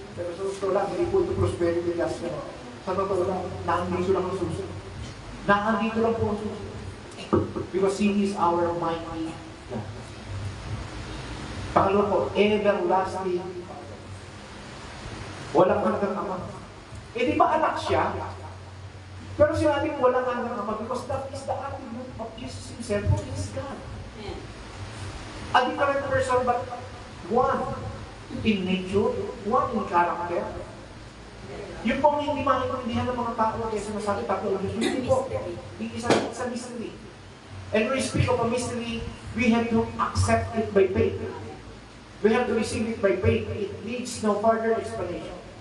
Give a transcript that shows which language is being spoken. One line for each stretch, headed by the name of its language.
Filipino: Pero sa totoo lang, hindi po ito prosperity kasi sa totoo lang, naandito lang ang suso. Naandito lang po ang suso.
English: Because He is our mighty God.
Filipino: Pangalawa po,
English: everlasting.
Filipino: Walang hanggang ama. Eh di ba anak siya? Pero sinabi mo walang hanggang ama
English: because that is the attribute of Jesus Himself, who is God. A different person but one in nature, one in character.
Filipino: Yung pong hindi maintindihan ng mga tao kaya sinasabi tatlo lang Diyos. Hindi po. Isa mystery.
English: And when we speak of a mystery, we have to accept it by faith. We have to receive it by faith. It needs no further explanation.